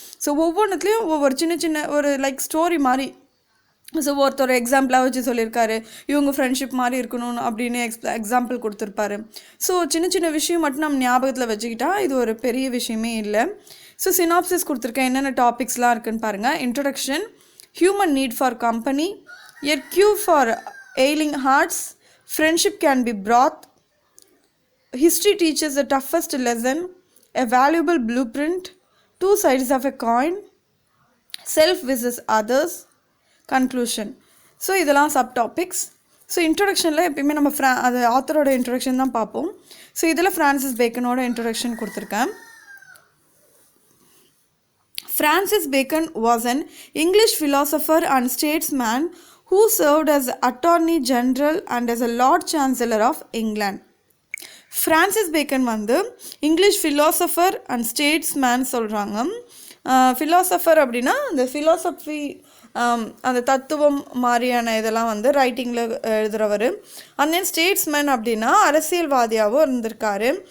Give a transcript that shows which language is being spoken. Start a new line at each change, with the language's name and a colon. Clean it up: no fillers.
Tamil: So ஒவ்வொன்றுத்துலேயும் ஒவ்வொரு சின்ன சின்ன ஒரு லைக் ஸ்டோரி மாதிரி. ஸோ ஒருத்தர் எக்ஸாம்பிளாக வச்சு சொல்லியிருக்காரு, இவங்க ஃப்ரெண்ட்ஷிப் மாதிரி இருக்கணும் அப்படின்னு எக்ஸாம்பிள் கொடுத்துருப்பாரு. ஸோ சின்ன சின்ன விஷயம் மட்டும் நம்ம ஞாபகத்தில் வச்சுக்கிட்டா இது ஒரு பெரிய விஷயமே இல்லை. ஸோ சினாப்சிஸ் கொடுத்துருக்கேன், என்னென்ன டாபிக்ஸ்லாம் இருக்குன்னு பாருங்கள்.
English: Introduction, human need for company, a cue for ailing hearts, friendship can be broth, history teaches the toughest lesson, a valuable blueprint, two sides of a coin, self versus others, conclusion.
Tamil: So இதெல்லாம் sub topics. So இன்ட்ரொடக்ஷனில் எப்பயுமே நம்ம அது ஆத்தரோட introduction தான் பார்ப்போம். So இதில் Francis பேக்கனோட introduction கொடுத்துருக்கேன்.
English: Francis Bacon was an English philosopher and statesman who served as Attorney General and as a Lord Chancellor of England.
Tamil: Francis bacon வந்து
English: English philosopher and statesman
Tamil: சொல்கிறாங்க. Philosopher அப்படின்னா அந்த philosophy, அந்த தத்துவம் மாதிரியான இதெல்லாம் வந்து ரைட்டிங்கில் எழுதுகிறவர். அண்ட் தென் ஸ்டேட்ஸ்மேன் அப்படின்னா அரசியல்வாதியாகவும் இருந்திருக்காரு.